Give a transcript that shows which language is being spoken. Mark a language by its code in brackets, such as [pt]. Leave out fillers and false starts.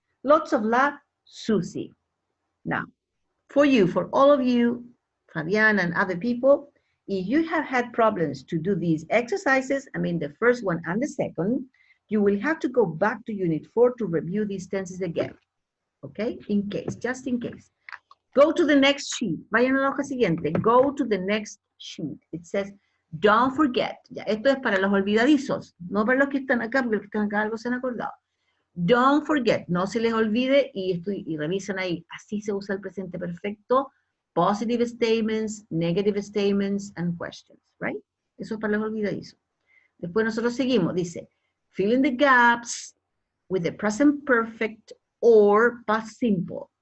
[en] Lots of love, Susie. Now, for you, for all of you, Fabian and other people, if you have had problems to do these exercises, I mean the first one and the second, you will have to go back to Unit 4 to review these tenses again. Okay, in case, just in case. Go to the next sheet. [es] Vayan a la hoja siguiente. [en] Go to the next sheet. It says, don't forget. [es] Ya, esto es para los olvidadizos, no para los que están acá, porque los que están acá algo se han acordado. [en] Don't forget, [es] no se les olvide y revisan ahí. Así se usa el presente perfecto. [en] Positive statements, negative statements, and questions, right? [es] Eso es para los olvidadizos. Después nosotros seguimos. Dice, [en] fill in the gaps with the present perfect or past simple.